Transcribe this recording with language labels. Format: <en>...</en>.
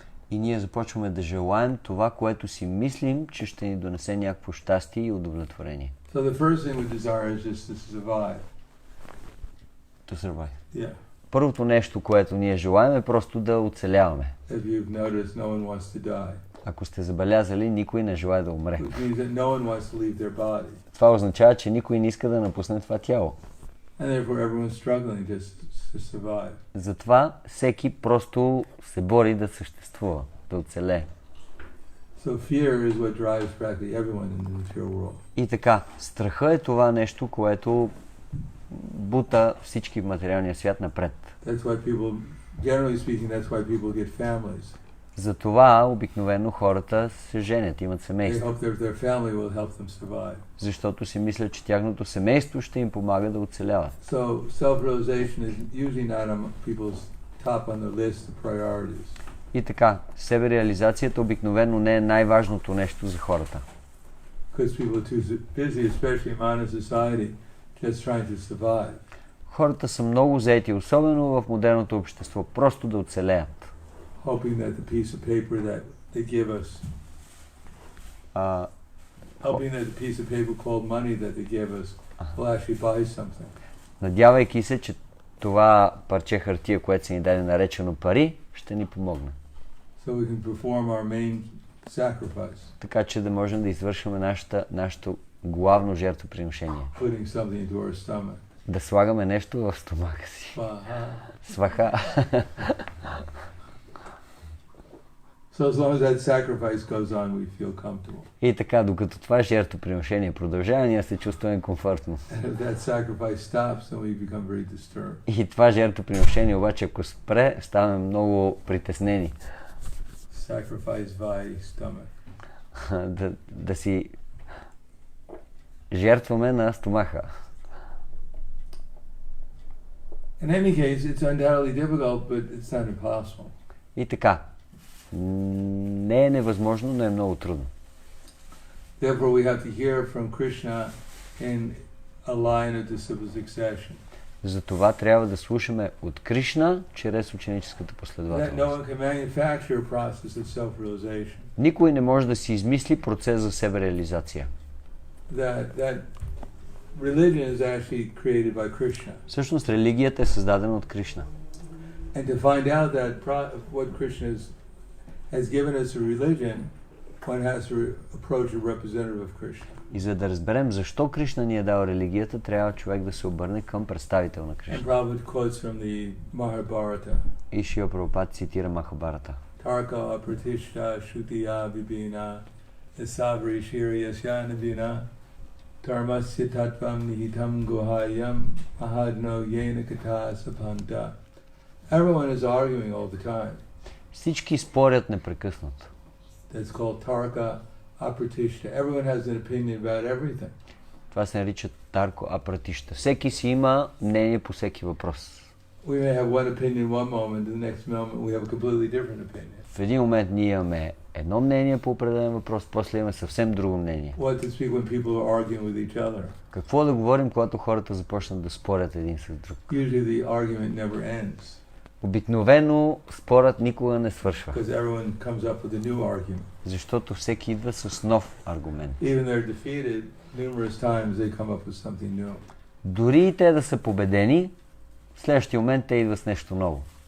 <bg>И ние започваме да желаем това, което си мислим, че ще ни донесе някакво щастие и удовлетворение.</bg> <en>So the first thing we desire is just to survive. To survive. Yeah.</en> <bg>Първото нещо, което ние желаем, е просто да оцеляваме.</bg> <en>If you've noticed, no one wants to die.</en> <bg>Ако сте забелязали, никой не желая да умре.</bg> <en>Which means that no one wants to leave their body.</en> <bg>Това означава, че никой не иска да напусне това тяло.</bg> <en>And therefore everyone's struggling just to survive.</en> <bg>Затова всеки просто се бори да съществува, да оцелее.</bg> <en>So fear is what drives practically everyone in the material world.</en> <bg>И така, страха е това нещо, което бута всички в материалния свят напред.</bg> <en>That's why people, generally speaking, that's why people get families.</en> <bg>Затова обикновено хората се женят, имат</bg> <en>They</en> <bg>семейство.</bg> <en>hope that their family will help them survive.</en> <bg>Защото си мислят, че тяхното семейство ще им помага да оцеляват.</bg> <en>So self-realization is usually not on people's top on the list of priorities.</en> <bg>И така, себереализацията обикновено не е най-важното нещо за хората.</bg> <en>Because people are too busy, especially in modern society, just trying to survive.</en> <bg>Хората са много заети, особено в модерното общество, просто да оцелеят.</bg> <en>Hoping that the piece of paper that they give us, hoping that the piece of paper called money that they give us will actually buy something.</en> <bg>Надявайки се, че това парче хартия, което се ни даде наречено пари, ще ни помогне.</bg> <en>So we can perform our main sacrifice.</en> <bg>Така че да можем да извършваме нашето главно жертвоприношение.</bg> <en>Putting something into our stomach.</en> <bg>Да слагаме нещо в стомаха си.</bg> <sa>Сваха.</sa> <en>So as long as that sacrifice goes on, we feel comfortable.</en> <bg>И така, докато това жертвоприношение продължава, ние се чувстваме комфортно.</bg> <en>And if that sacrifice stops, then we become very disturbed.</en> <bg>И това жертвоприношение обаче, ако спре, ставаме много притеснени.</bg> <en>Sacrifice by stomach.</en> <bg>Да си жертваме на стомаха.</bg> <en>In any case, it's undoubtedly difficult, but it's not impossible.</en> <bg>И така, не е невъзможно, но е много трудно.</bg> <en>Therefore, we have to hear from Krishna in a line of disciple succession.</en> <bg>Затова трябва да слушаме от Кришна чрез ученическата</bg> <en>That no</en> <bg>последователност.</bg> <en>one can manufacture a process of self-realization.</en> <bg>Никой не може да си измисли процес за себереализация.</bg> <en>That religion is actually created by Krishna.</en> <bg>Всъщност религията е създадена от Кришна.</bg> <en>And to find out that what Krishna has given us a religion, one has to approach a representative of Krishna.</en> <bg>И за да разберем защо Кришна ни е дал религията, трябва човек да се обърне към представител на</bg> <en>And</en> <bg>Кришна.</bg> <en>Prabhupada quotes from the Mahabharata.</en> <bg>И Шрила Прабхупада цитира Махабарата.</bg> <sa>Tarka apratishta shutiya vibhina esavri shiriyasya nabina dharmasya tattvam nihitam guhayam ahadno yena kata sapanta.</sa> <en>Everyone is arguing all the time.</en> <bg>Всички спорят непрекъснато.</bg> <en>That's called tarka apratishta. Everyone has an opinion about everything.</en> <bg>Това се нарича тарко апратишта. Всеки си има мнение по всеки въпрос.</bg> <en>We may have one opinion one moment, the next moment we have a completely different opinion.</en> <bg>В един момент ние имаме едно мнение по определен въпрос, после имаме съвсем друго мнение.</bg> <en>What to speak when people are arguing with each other?</en> <bg>Какво да говорим, когато хората започнат да спорят един с друг?</bg> <en>Usually the argument never ends.</en> <bg>Обикновено спорът никога не свършва.</bg> <en>Because everyone comes up with a new argument.</en> <bg>Защото всеки идва с нов аргумент.</bg> <en>Even they're defeated, numerous times they come up with something new.</en> <bg>Дори и те да са победени, в следващия момент те идват с нещо ново.</bg>